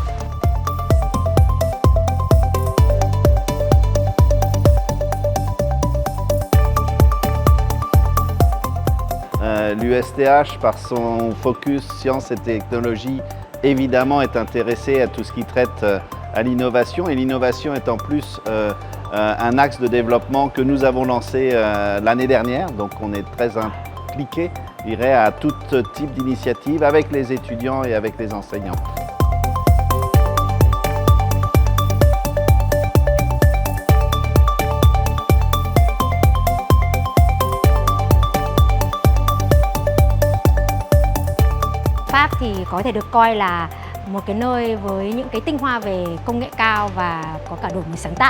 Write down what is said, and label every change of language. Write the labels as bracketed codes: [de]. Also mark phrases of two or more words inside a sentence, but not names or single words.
[fr] L'USTH, par son focus sciences et technologies, évidemment est intéressé à tout ce qui traite à l'innovation, et l'innovation est en plus un axe de développement que nous avons lancé l'année dernière, donc on est très impliqué, je dirais, à tout type d'initiative avec les étudiants et avec les enseignants. [vi] Pháp thì có thể được coi là một cái nơi với những cái tinh hoa về công nghệ cao và có cả đổi mới sáng tạo.